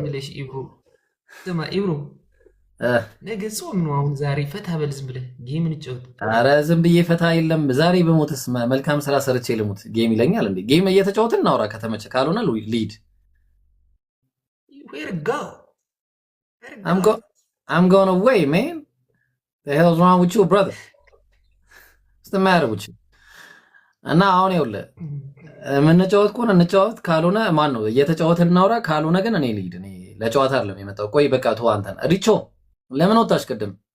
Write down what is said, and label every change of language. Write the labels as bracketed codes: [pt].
[am] ብለሽ ኢብሮ ስማ፣ ኢብሮ ነገ ጾም ነው። አሁን ዛሬ ፈታ በል ዝም ብለህ ጌም እንጫወት። ኧረ ዝም ብዬ ፈታ የለም። ዛሬ በሞትስ መልካም ስራ ሰርቼ ልሙት። ጌም ይለኛል እንዴ? ጌም እየተጫወትን እናውራ ከተመቸ፣ ካልሆነ ሊድ [en] I'm going away man. The hell's wrong with you brother? What's the matter with you? [am] እና አሁን ይኸውልህ የምንጫወት ከሆነ እንጫወት፣ ካልሆነ ማን ነው እየተጫወትን እናውራ። ካልሆነ ግን እኔ ልሂድ። እኔ ለጨዋታ አይደለም የመጣው። ቆይ በቃ ተው አንተን። ሪቾ ለምን ወጣሽ ቅድም?